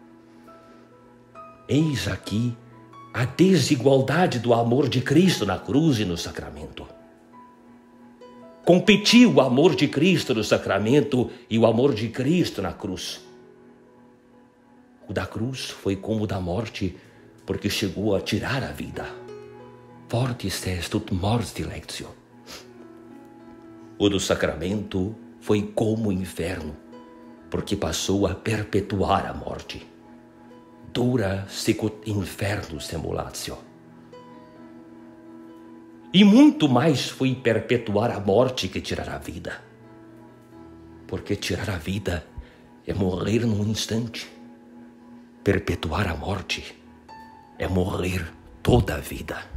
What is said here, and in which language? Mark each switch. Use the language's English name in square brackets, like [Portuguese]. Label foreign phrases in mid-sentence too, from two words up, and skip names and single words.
[Portuguese] Eis aqui a desigualdade do amor de Cristo na cruz e no sacramento. Competiu o amor de Cristo no sacramento e o amor de Cristo na cruz. O da cruz foi como o da morte, porque chegou a tirar a vida. [Latin] Fortis est ut mors dilectio. [Portuguese] O do sacramento foi como o inferno, porque passou a perpetuar a morte. [Latin] Dura sicut infernus semulatio. [Portuguese] E muito mais foi perpetuar a morte que tirar a vida. Porque tirar a vida é morrer num instante. Perpetuar a morte é morrer toda a vida.